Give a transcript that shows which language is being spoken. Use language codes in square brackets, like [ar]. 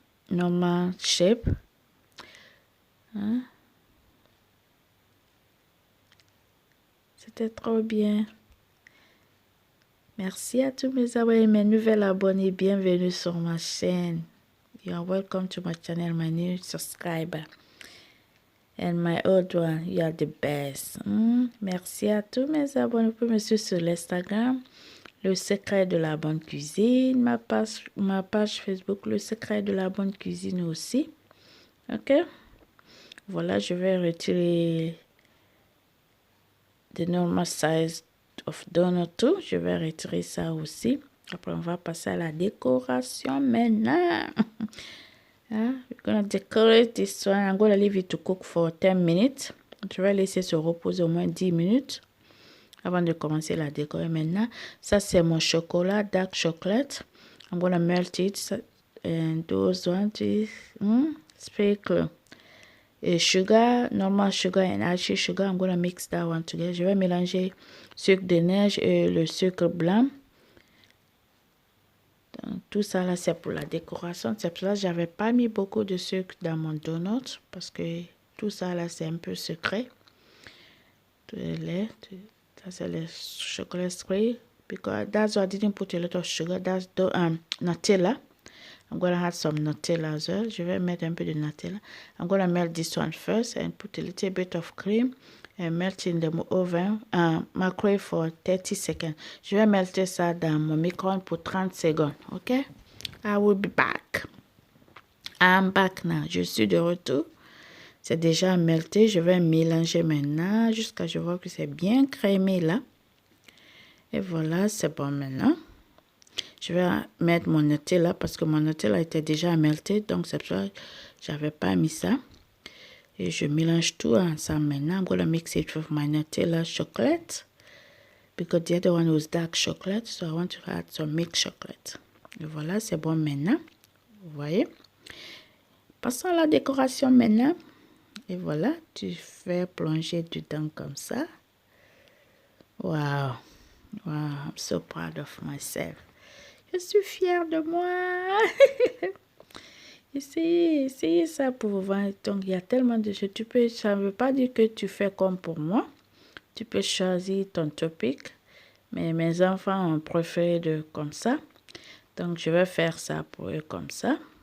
[en] Normal shape. [fr] C'était trop bien. Merci à tous mes abonnés, mes nouvelles abonnés. Bienvenue sur ma chaîne. [en] You are welcome to my channel, my new subscriber. And my old one, you are the best. [fr] Merci à tous mes abonnés. Vous pouvez me suivre sur l'Instagram, Le Secret de la Bonne Cuisine. Ma page Facebook, Le Secret de la Bonne Cuisine aussi. Ok? Voilà, je vais retirer [en] the normal size of donut too. [fr] Je vais retirer ça aussi. Après, on va passer à la décoration maintenant. [en] We're gonna decorate this one. I'm gonna leave it to cook for 10 minutes. [fr] Je vais laisser se reposer au moins 10 minutes avant de commencer la décorer maintenant. Ça, c'est mon chocolat, [en] dark chocolate. I'm gonna melt it. And those ones, sprinkle sugar, normal sugar and actual sugar. I'm gonna mix that one together. [fr] Je vais mélanger sucre de neige et le sucre blanc. Donc, tout ça là, c'est pour la décoration. C'est pour ça que j'avais pas mis beaucoup de sucre dans mon donut parce que tout ça là, c'est un peu secret. Tout le lait, ça c'est le chocolat spray. [en] Because that's why I didn't put a lot of sugar. That's the Nutella. I'm gonna add some Nutella as well. [fr] Je vais mettre un peu de Nutella. [en] I'm gonna melt this one first and put a little bit of cream and melt in the oven, microwave for 30 seconds. [fr] Je vais melter ça dans mon micro-ondes pour 30 secondes. [en] Ok? I will be back. I'm back now. [fr] Je suis de retour. C'est déjà melté. Je vais mélanger maintenant jusqu'à ce que je vois que c'est bien crémé là. Et voilà, c'est bon maintenant. Je vais mettre mon Nutella parce que mon Nutella était déjà melté. Donc, c'est pour ça que je n'avais pas mis ça. Et je mélange tout ensemble maintenant. [en] I'm going to mix it with my Nutella chocolate. Because the other one was dark chocolate. So, I want to add some milk chocolate. [fr] Et voilà, c'est bon maintenant. Vous voyez. Passons à la décoration maintenant. Et voilà, tu fais plonger dedans comme ça. [en] Wow. Wow, I'm so proud of myself. [fr] Je suis fière de moi. Essayez ça pour vous voir. Donc, il y a tellement de choses. Ça ne veut pas dire que tu fais comme pour moi. Tu peux choisir ton topic. Mais mes enfants ont préféré comme ça. Donc, je vais faire ça pour eux comme ça.